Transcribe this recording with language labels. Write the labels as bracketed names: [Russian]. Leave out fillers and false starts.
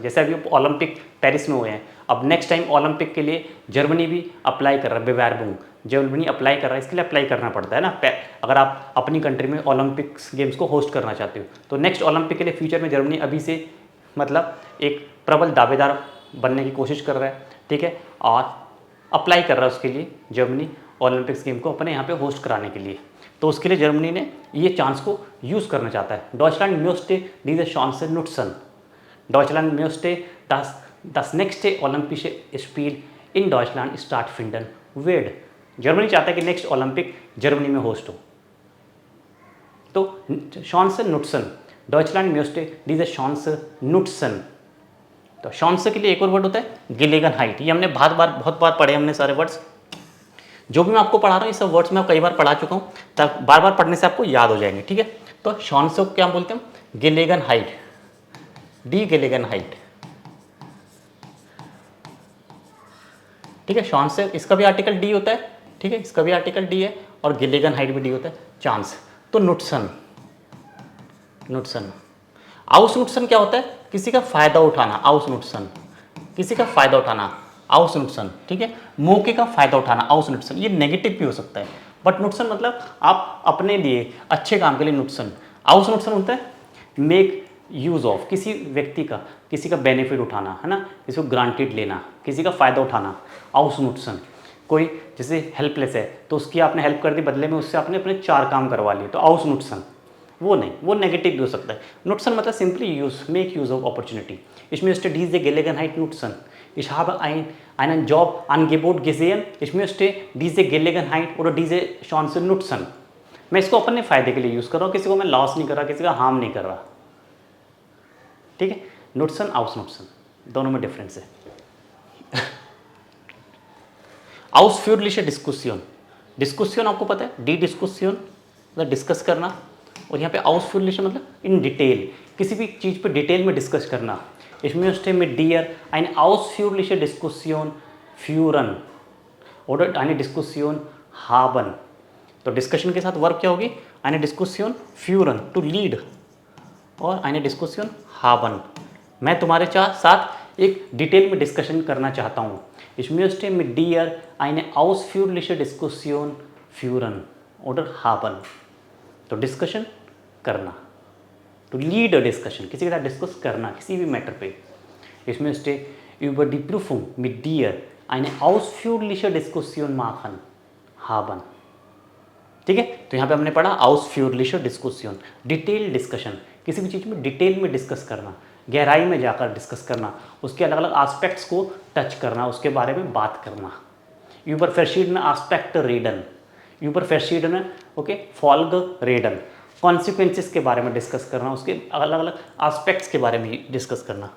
[Hindi] जैसे अभी Olympic Paris में हुए हैं, अब नेक्स्ट टाइम ओलंपिक के लिए जर्मनी भी अप्लाई कर रहा है, बेवेरबुंग, जर्मनी अप्लाई कर रहा है, इसके लिए अप्लाई करना पड़ता है ना, अगर आप अपनी कंट्री में ओलंपिक्स गेम्स को होस्ट करना चाहते हो, तो नेक्स्ट ओलंपिक के लिए फ्यूचर में जर्मनी अभी से मतलब एक प्रबल दावेदार बनने की कोशिश कर रहा है, ठीक है, और अप्लाई कर रहा है उसके लिए जर्मनी ओलंपिक्स गेम को अपने यहाँ पे होस्ट कराने के लिए। तो उसके लिए जर्मनी ने ये चांस को यूज़ करना चाहता है। [German] डॉइचलैंड möchte diese Chance nutzen, डॉइचलैंड möchte das nächste Olympische Spiel in Deutschland stattfinden wird, [Hindi] Germany चाहता है कि नेक्स्ट ओलंपिक जर्मनी में होस्ट हो। [German] तो Chance nutzen, डॉइचलैंड möchte diese Chance nutzen। [Hindi] तो Chance के लिए एक और वर्ड होता है Gelegenheit, ये हमने बहुत बार पढ़े हमने सारे वर्ड्स, जो भी मैं आपको पढ़ा रहा हूँ ये सब वर्ड्स मैं कई बार पढ़ा चुका हूँ, तब बार बार पढ़ने से आपको याद हो जाएंगे, ठीक है। तो Chance को क्या बोलते हैं, Gelegenheit, die Gelegenheit, ठीक है। Chance इसका भी आर्टिकल डी होता है, ठीक है, इसका भी आर्टिकल डी है, और Gelegenheit भी डी होता है, चांस। तो नुटसन, नुटसन, आउसनुटसन क्या होता है, किसी का फायदा उठाना, आउसनुटसन, किसी का फायदा उठाना, आउसनुटसन, ठीक है, मौके का फायदा उठाना, आउसनुटसन। ये नेगेटिव भी हो सकता है, बट नुटसन मतलब आप अपने लिए अच्छे काम के लिए नुटसन। आउसनुटसन होता है मेक यूज़ ऑफ, किसी व्यक्ति का, किसी का बेनिफिट उठाना, है ना, किसी को ग्रांटेड लेना, किसी का फायदा उठाना, आउसनुटसन। कोई जैसे हेल्पलेस है तो उसकी आपने हेल्प कर दी, बदले में उससे आपने अपने 4 काम करवा लिए, तो आउसनुट्सन। वो नहीं, वो नेगेटिव भी हो सकता है। नुट्सन मतलब simply use, make use of opportunity. [German] Ich möchte diese Gelegenheit nutzen. Ich habe einen Job Angebot gesehen. Ich möchte diese Gelegenheit oder diese Chance nutzen. [Hindi] मैं इसको अपने फ़ायदे के लिए यूज़ कर रहा हूँ, किसी को मैं लॉस नहीं कर रहा, किसी का हार्म नहीं कर रहा। ठीक है, नुट्सन आउस नुट्सन दोनों में डिफरेंस है। आउसführliche डिस्कशन, डिस्कशन आपको पता है, डी डिस्कशन मतलब डिस्कस करना, और यहाँ पे आउसführliche मतलब इन डिटेल, किसी भी चीज़ पे डिटेल में डिस्कस करना। [German] Ich möchte mit dir eine ausführliche Diskussion führen oder eine Diskussion haben। [Hindi] तो डिस्कशन के साथ वर्ब क्या होगी, [German] eine Diskussion führen, [Hindi] to lead, और [German] eine Diskussion haben, [Hindi] मैं तुम्हारे साथ एक डिटेल में डिस्कशन करना चाहता हूँ। [German] Ich möchte mit dir eine ausführliche Diskussion führen oder haben। [Hindi] तो डिस्कशन करना, टू लीड अ डिस्कशन, किसी के साथ डिस्कस करना किसी भी मैटर पे। [German] Ich möchte über die Prüfung mit dir eine ausführliche Diskussion machen haben। [Hindi] ठीक है, तो यहाँ पे हमने पढ़ा ausführliche Diskussion, डिटेल डिस्कशन, किसी भी चीज़ में डिटेल में डिस्कस करना, गहराई में जाकर डिस्कस करना, उसके अलग अलग एस्पेक्ट्स को टच करना, उसके बारे में बात करना। [German] über verschiedene Aspekte reden, über verschiedene Folge reden, [Hindi] consequences के बारे में डिस्कस करना, उसके अलग अलग एस्पेक्ट्स के बारे में डिस्कस करना।